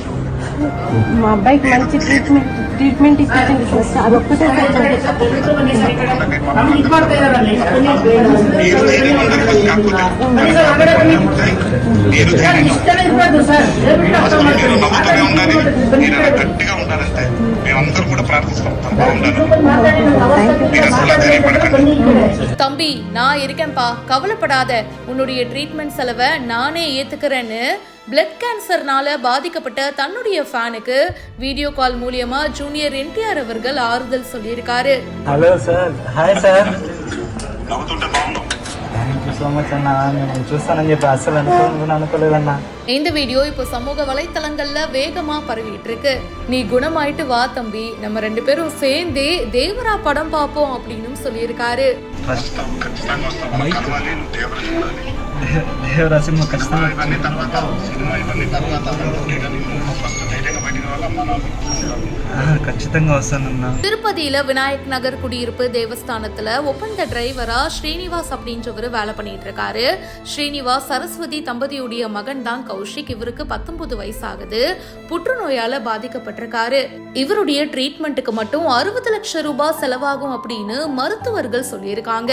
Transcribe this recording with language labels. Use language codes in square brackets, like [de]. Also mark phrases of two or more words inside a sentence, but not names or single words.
[te] మా అబ్బాయికి మంచి ట్రీట్మెంట్ ఇచ్చింది సార్. అదొక్కటే గట్టిగా ఉండాలంటే మేమందరూ కూడా ప్రార్థిస్తాం. [ta] தம்பி, நான் இருக்கேன்பா, கவலைப்படாத. உன்னுடைய ட்ரீட்மெண்ட் செலவை நானே ஏத்துக்கிறேன்னு பிளட் கேன்சர்னால பாதிக்கப்பட்ட தன்னுடைய ஃபேனுக்கு வீடியோ கால் மூலியமா ஜூனியர் என்டிஆர் அவர்கள் ஆறுதல் சொல்லியிருக்காரு. [te] హలో సార్, హాయ్ సార్. [en] thank you so much [te] అన్న. నేను చూస్తానని చెప్పి అసలు అనుకోలేదన్నా. [ta] இந்த வீடியோ இப்போ சமூக வலைத்தளங்கள்ல வேகமா பரவிட்டு இருக்கு. நீ குணமாயிட்டு வா தம்பி, நம்ம 2 பேரும் சேர்ந்தே தேவரா படம் பார்ப்போம் அப்படின்னு சொல்லியிருக்காரு. [te] దేవరా సినిమా ఖచ్చితంగా ఖచ్చితంగా వస్తానన్నా. [ta] திருப்பதியில விநாயக் நகர் குடியிருப்பு தேவஸ்தானத்துல ஒப்பந்த டிரைவரா ஸ்ரீனிவாஸ் அப்படின்றவரு வேலை பண்ணிட்டு இருக்காரு. ஸ்ரீனிவாஸ் சரஸ்வதி தம்பதியுடைய மகன் தான் கௌஷிக். இவருக்கு 19 வயசு ஆகுது. புற்றுநோயால பாதிக்கப்பட்டிருக்காரு. இவருடைய ட்ரீட்மெண்ட்டுக்கு மட்டும் 60 லட்சம் ரூபாய் செலவாகும் அப்படின்னு மருத்துவர்கள் சொல்லியிருக்காங்க.